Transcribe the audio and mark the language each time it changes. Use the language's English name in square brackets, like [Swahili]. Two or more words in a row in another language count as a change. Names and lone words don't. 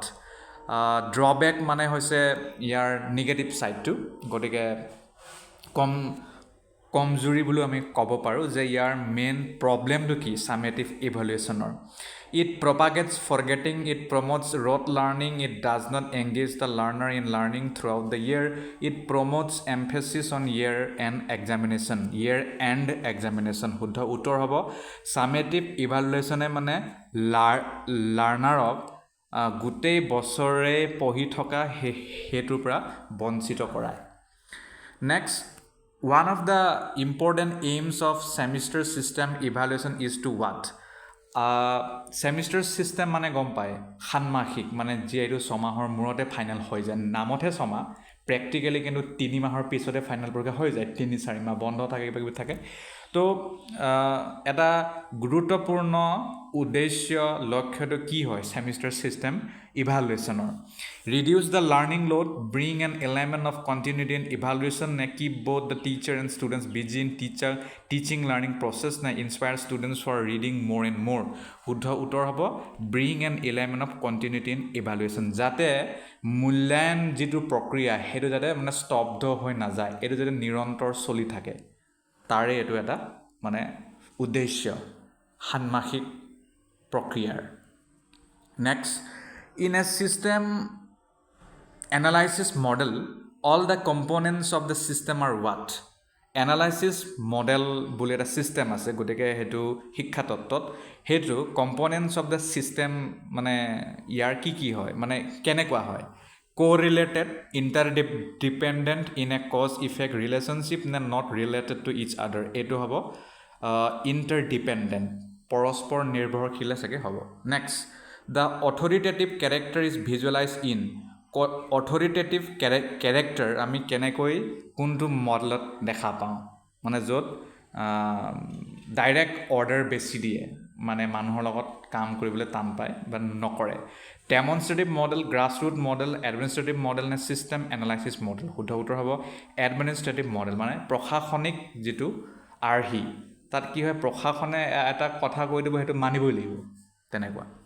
[Assamese] ড্ৰবেক মানে হৈছে ইয়াৰ [English] negative sideটো। [Assamese] গতিকে কমজুৰি বুলি আমি ক'ব পাৰোঁ যে ইয়াৰ [English] main problemটো [Assamese] কি [English] summative evaluationৰ? It propagates forgetting, it promotes rote learning, It does not engage the learner in learning throughout the year, it promotes emphasis on year end examination. [Assamese] শুদ্ধ উত্তৰ হ'ব [English] summative evaluationে [Assamese] মানে লাৰ্ণাৰক গোটেই বছৰে পঢ়ি থকা সেইটোৰ পৰা বঞ্চিত কৰায়। নেক্সট, [English] one of the important aims of semester system evaluation is to what? Semester system [Assamese] মানে গম পায় ষান্মাসিক, মানে যিহেতু ছমাহৰ মূৰতে ফাইনেল হৈ যায়। নামতহে ছমাহ, প্ৰেক্টিকেলি কিন্তু 3 মাহৰ পিছতে ফাইনেল পৰীক্ষা হৈ যায়। 3-4 মাহ বন্ধ থাকে, কিবা থাকে। তো এটা গুৰুত্বপূৰ্ণ উদ্দেশ্য লক্ষ্যটো কি হয় [English] semester system evaluationৰ? Reduce the learning load, bring an element of continuity in evaluation, নে keep both the teacher and students busy in teaching learning process, নে inspire students for reading more and more? [Assamese] শুদ্ধ উত্তৰ হ'ব [English] bring an element of continuity in evaluation. [Assamese] যাতে মূল্যায়ন যিটো প্ৰক্ৰিয়া সেইটো যাতে মানে স্তব্ধ হৈ নাযায়, এইটো যাতে নিৰন্তৰ চলি থাকে, তাৰে এইটো এটা মানে উদ্দেশ্য ষান্মাসিক প্ৰক্ৰিয়াৰ। [English] Next, in a system analysis model, all the components of the system are what? Analysis model [Assamese] বুলি এটা system আছে গতিকে হেতু শিক্ষা তত্ত্বত হেতু [English] components of the [Assamese] system মানে ইয়াৰ কি হয় মানে কেনেকুৱা হয় [English] correlated, interdependent in a cause effect relationship [Assamese] না [English] not related to each other [Assamese] এটো হ'ব interdependent পৰস্পৰ নিৰ্ভৰশীল থাকে হ'ব [English] next the authoritative character is visualized in authoritative character [Assamese] আমি কেনেকৈ কোনটো মডেলত দেখা পাওঁ মানে য'ত [English] direct order [Assamese] বেছি দিয়ে মানে মানুহৰ লগত কাম কৰিবলৈ টান পায় বা নকৰে [English] demonstrative model grassroots model administrative model [Assamese] নে [English] system analysis model [Assamese] শুদ্ধ উত্তৰ হ'ব [English] administrative model [Assamese] মানে প্ৰশাসনিক যিটো আৰ্হি তাত কি হয় প্ৰশাসনে এটা কথা কৈ দিব সেইটো মানিবই লাগিব তেনেকুৱা